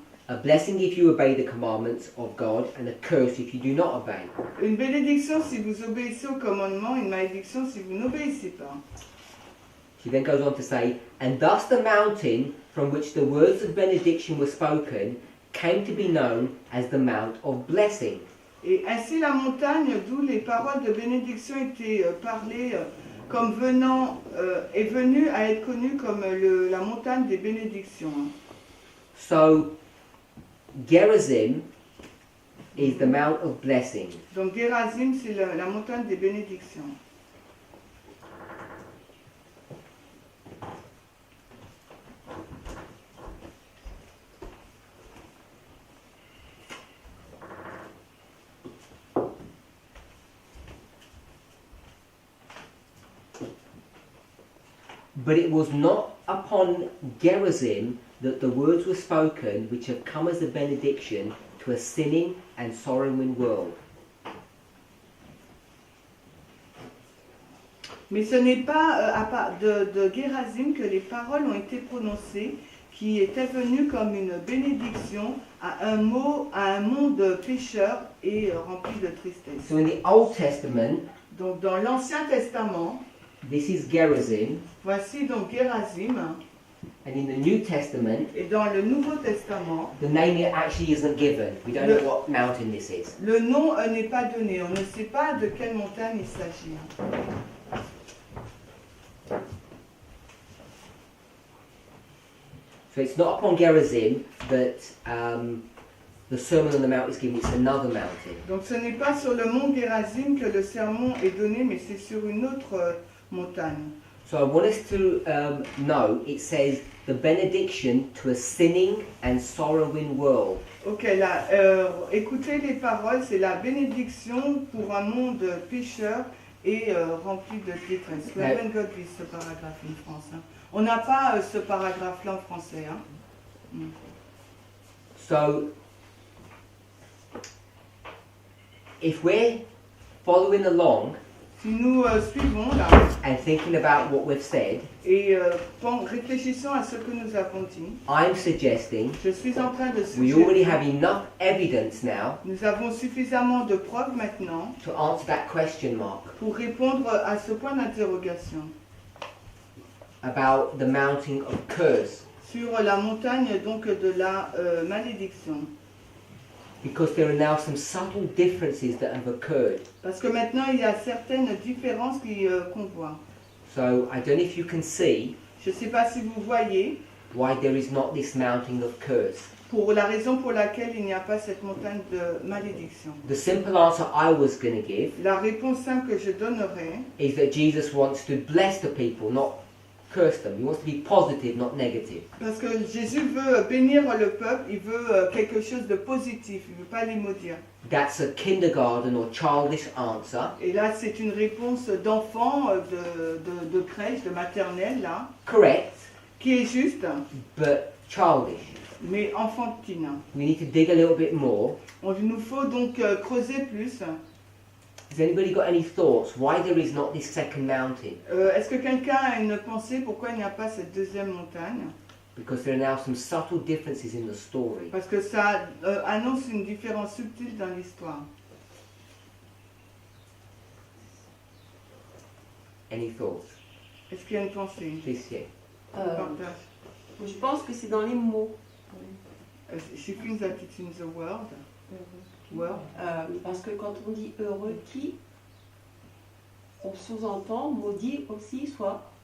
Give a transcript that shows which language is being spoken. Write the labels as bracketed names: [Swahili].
[English] A blessing if you obey the commandments of God, and a curse if you do not obey. [French] Une bénédiction si vous obéissez au commandement, une malédiction si vous n'obéissez pas. [English] She then goes on to say, and thus the mountain from which the words of benediction were spoken came to be known as the Mount of Blessing. [French] Et ainsi la montagne d'où les paroles de bénédiction étaient parlées comme est venue à être connue comme la montagne des bénédictions. [English] So, Gerizim is the Mount of Blessing. [French] Donc Gerizim, c'est la montagne des bénédictions. [English] But it was not upon Gerizim that the words were spoken which have come as a benediction to a sinning and sorrowing world. [French] Mais ce n'est pas à part de Gérazim que les paroles ont été prononcées, qui était venu comme une bénédiction à un monde pécheur et rempli de tristesse. [English] So in the Old Testament, [French] Donc dans l'Ancien Testament, [English] this is Gerizim, [French] voici donc Gérazim, [English] and in the New Testament, [French] et dans le Nouveau Testament, [English] the name actually isn't given. We don't know what mountain this is. [French] le nom n'est pas donné. On ne sait pas de quelle montagne il s'agit. [English] So it's not upon Gerizim that the Sermon on the Mount is given, it's another mountain. [French] Donc ce n'est pas sur le mont Gérazim que le sermon est donné, mais c'est sur une autre montagne. [English] So I want us to know, it says, the benediction to a sinning and sorrowing world. [French] Ok, là, écoutez les paroles, c'est la bénédiction pour un monde pécheur et rempli de détresse. [English] We haven't got this paragraphe in France. Hein. [French] On n'a pas ce paragraphe-là en français. Hein. Mm. [English] So, if we're following along [French] Si nous suivons là [English] and thinking about what we've said, [French] et réfléchissons à ce que nous avons dit, [English] I'm suggesting [French] je suis en train de [English] we already have enough evidence now [French] nous avons suffisamment de preuves maintenant [English] to answer that question mark [French] pour répondre à ce point d'interrogation [English] about the mountain of curse, [French] sur la montagne donc de la malédiction. [English] because there are now some subtle differences that have occurred. [French] Parce que maintenant il y a certaines différences qu'on voit. [English] So I don't know if you can see [French] Je ne sais pas si vous voyez, [English] why there is not this mountain of curse. [French] pour la raison pour laquelle il n'y a pas cette montagne de malédiction. [English] The simple answer I was going to give [French] La réponse simple que je donnerai, [English] is that Jesus wants to bless the people, not curse them. He wants to be positive, not negative. [French] parce que Jésus veut bénir le peuple, il veut quelque chose de positif, il ne veut pas les maudire. [English] That's a kindergarten or childish answer. [French] Et là, c'est une réponse d'enfant, de crèche, de maternelle, là, [English] Correct, [French] qui est juste, [English] but childish. [French] mais enfantine. [English] We need to dig a little bit more. [French] Il nous faut donc creuser plus. [English] Has anybody got any thoughts why there is not this second mountain? [French] Est-ce que quelqu'un a une pensée pourquoi il n'y a pas cette deuxième montagne? [English] Because there are now some subtle differences in the story. [French] Parce que ça annonce une différence subtile dans l'histoire. [English] Any thoughts? [French] Est-ce qu'il y a une pensée? [English] Please, yeah. [French] Partage. Je pense que c'est dans les mots. [English] She thinks that it's in the world. [French] Parce que quand on dit heureux qui, on sous-entend maudit aussi, soit.